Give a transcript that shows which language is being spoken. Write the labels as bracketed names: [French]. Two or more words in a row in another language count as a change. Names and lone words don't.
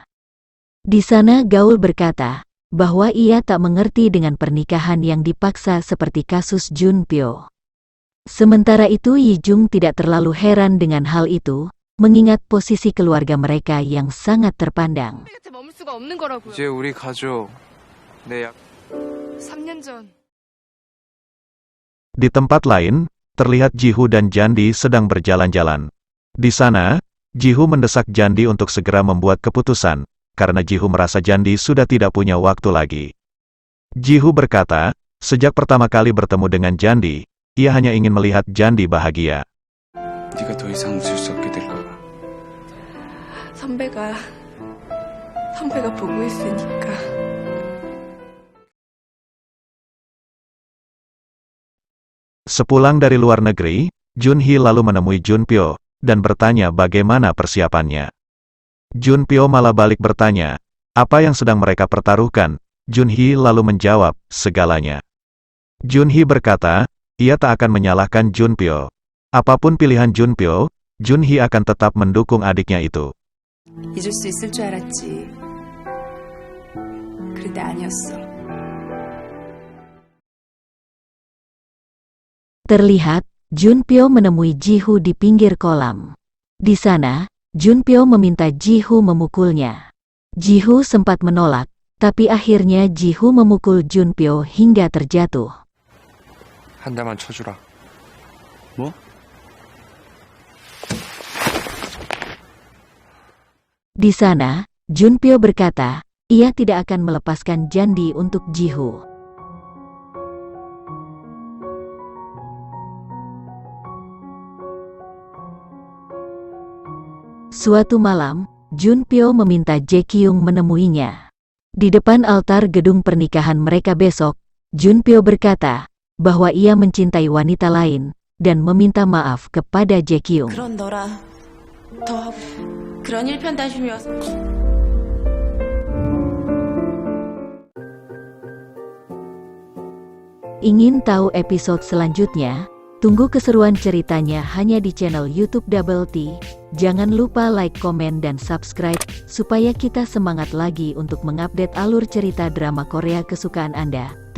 [Indonesian] Di sana Gaul berkata bahwa ia tak mengerti dengan pernikahan yang dipaksa seperti kasus Junpyo. Sementara itu Yi-jung tidak terlalu heran dengan hal itu, mengingat posisi keluarga mereka yang sangat terpandang. [Korean] 이제 우리 가족. 3년 전. [Indonesian] Di tempat lain, terlihat Jihu dan Jandi sedang berjalan-jalan. Di sana, Jihu mendesak Jandi untuk segera membuat keputusan, karena Jihu merasa Jandi sudah tidak punya waktu lagi. Jihu berkata, sejak pertama kali bertemu dengan Jandi, ia hanya ingin melihat Jandi bahagia. [Korean] 네가 더 이상 웃을 수 없게 될까 봐. 선배가 보고 있으니까. [Indonesian] Sepulang dari luar negeri, Junhee lalu menemui Junpyo, dan bertanya bagaimana persiapannya. Junpyo malah balik bertanya, apa yang sedang mereka pertaruhkan? Junhee lalu menjawab, segalanya. Junhee berkata, ia tak akan menyalahkan Junpyo. Apapun pilihan Junpyo, Junhee akan tetap mendukung adiknya itu. [Korean] 잊을 수 있을 줄 알았지. 그런데 아니었어. [Indonesian] Terlihat, Junpyo menemui Jihu di pinggir kolam. Di sana, Junpyo meminta Jihu memukulnya. Jihu sempat menolak, tapi akhirnya Jihu memukul Junpyo hingga terjatuh. [Korean] 한 대만 쳐주라. 뭐? [Indonesian] Di sana, Junpyo berkata, ia tidak akan melepaskan Jandi untuk Jihu. Suatu malam, Junpyo meminta Jae-kyung menemuinya. Di depan altar gedung pernikahan mereka besok, Junpyo berkata bahwa ia mencintai wanita lain dan meminta maaf kepada Jae-kyung. [Korean] 그런 너라 더 그런 일편단심이어서 [Indonesian] Ingin tahu episode selanjutnya? Tunggu keseruan ceritanya hanya di channel YouTube Double T. Jangan lupa like, komen, dan subscribe, supaya kita semangat lagi untuk mengupdate alur cerita drama Korea kesukaan Anda.